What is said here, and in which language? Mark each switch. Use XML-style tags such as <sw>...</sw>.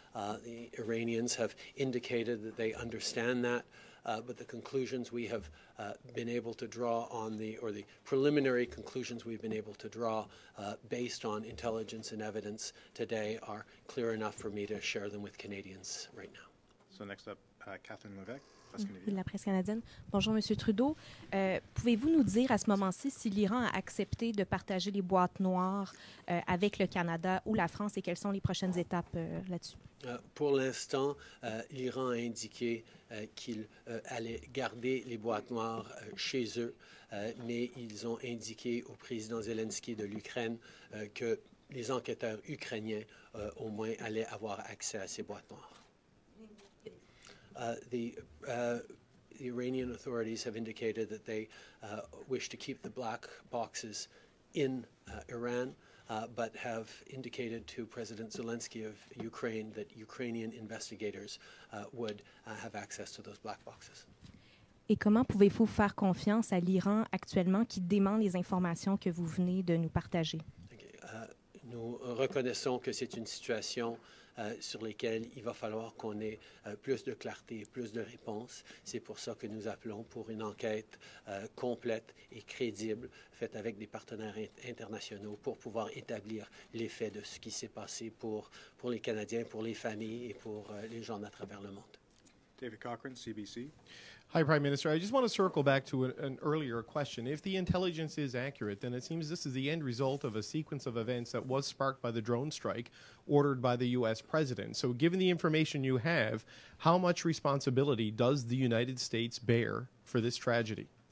<en>The Iranians have indicated that they understand that, but the conclusions we have been able to draw on the preliminary conclusions we've been able to draw based on intelligence and evidence today are clear enough for me to share them with Canadians right now. So next up, Catherine Levesque,</en> <fr>de la presse canadienne. Bonjour, M. Trudeau. Pouvez-vous nous dire à ce moment-ci si l'Iran a accepté de partager les boîtes noires avec le Canada ou la France et quelles sont les prochaines étapes là-dessus? Pour l'instant, l'Iran a indiqué qu'il allait garder les boîtes noires chez eux, mais ils ont indiqué au président Zelensky de l'Ukraine que les enquêteurs ukrainiens, au moins, allaient avoir accès à ces boîtes noires.</fr> <en>The Iranian authorities have indicated that they wish to keep the black boxes in Iran, but have indicated to President Zelensky of Ukraine that Ukrainian investigators would have access to those black boxes.</en> <fr>Et comment pouvez-vous faire confiance à l'Iran actuellement qui demande les informations que vous venez de nous partager? Nous reconnaissons que c'est une situation sur lesquelles il va falloir qu'on ait plus de clarté et plus de réponses. C'est pour ça que nous appelons pour une enquête complète et crédible, faite avec des partenaires internationaux pour pouvoir établir les faits de ce qui s'est passé pour les Canadiens, pour les familles et pour les gens à travers le monde.</fr> <en>David Cochrane, CBC. Hi, Prime Minister. I just want to circle back to an earlier question. If the intelligence is accurate, then it seems this is the end result of a sequence of events that was sparked by the drone strike ordered by the U.S. president. So given the information you have, how much responsibility does the United States bear for this tragedy?</en>